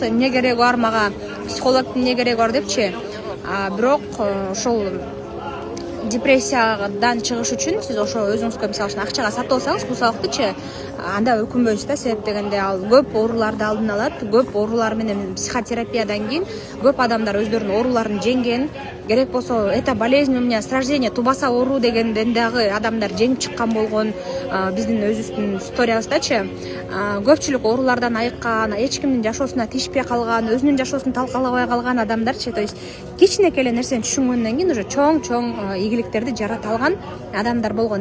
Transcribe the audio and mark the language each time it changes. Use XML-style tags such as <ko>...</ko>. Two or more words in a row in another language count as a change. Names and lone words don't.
<ky>Эмне кереги бар мага, психологдун эмне кереги бар депчи. Бирок ошол депрессиядан чыгыш үчүн сиз ошо өзүңүзгө мисалы үчүн акчага сатып алсаңыз, бул сабактычы анда өкүнбөйсүз да. Себеп дегенде ал көп ооруларды алдын алат. Көп оорулар менен психотерапиядан кийин көп адамдар өздөрүнүн ооруларын жеңген. Керек болсо,</ky> <ru>это болезнь у меня с рождения,</ru> <ky>тубаса оору дегенден дагы адамдар жеңип чыккан болгон биздин өзүбүздүн историябыздачы. Көпчүлүк оорулардан айыккан, эч кимдин жашоосуна тийишпей калган, өзүнүн жашоосун талкалабай калган адамдарчы.</ky> <ru>То есть</ru> <ky>кичинекей эле нерсени түшүнгөндөн кийин уже чоң ийгиликтерди жарата алган адамдар болгон.</ky>